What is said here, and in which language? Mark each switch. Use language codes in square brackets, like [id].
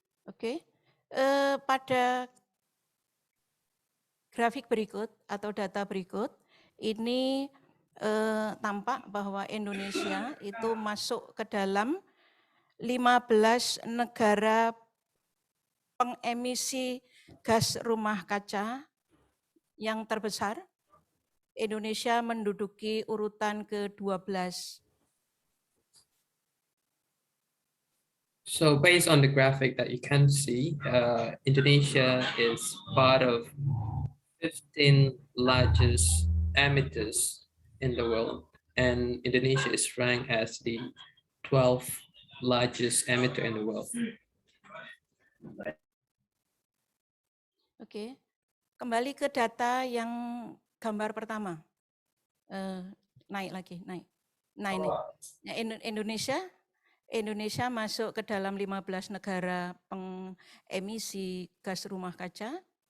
[id] Oke, pada grafik berikut atau data berikut, ini tampak bahwa Indonesia itu masuk ke dalam 15 negara pengemisi gas rumah kaca yang terbesar. Indonesia menduduki urutan ke-12. [en] So based on the graphic that you can see, Indonesia is part of 15 largest emitters in the world, and Indonesia is ranked as the 12th largest emitter in the world. [id] Oke, kembali ke data yang gambar pertama. Naik lagi, naik. Nah ini, Indonesia masuk ke dalam 15 negara pengemisi gas rumah kaca.